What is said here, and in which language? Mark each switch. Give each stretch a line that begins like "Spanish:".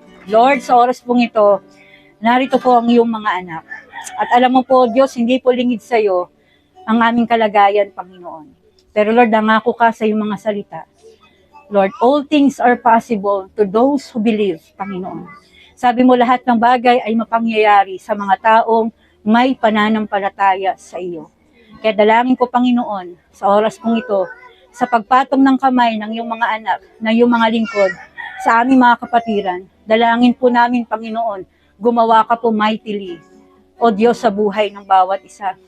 Filipino: Lord, sa oras pong ito, narito po ang iyong mga anak. At alam mo po, Diyos, hindi po lingid sa'yo ang aming kalagayan, Panginoon. Pero Lord, nangako ka sa iyong mga salita.
English: Lord, all things are possible to those who believe, Panginoon.
Filipino: Sabi mo lahat ng bagay ay mapangyayari sa mga taong may pananampalataya sa iyo. Kaya dalangin ko, Panginoon, sa oras pong ito, sa pagpatong ng kamay ng iyong mga anak, ng iyong mga lingkod, sa aming mga kapatiran, dalangin po namin, Panginoon, gumawa ka po mightily, o Diyos, sa buhay ng bawat isa.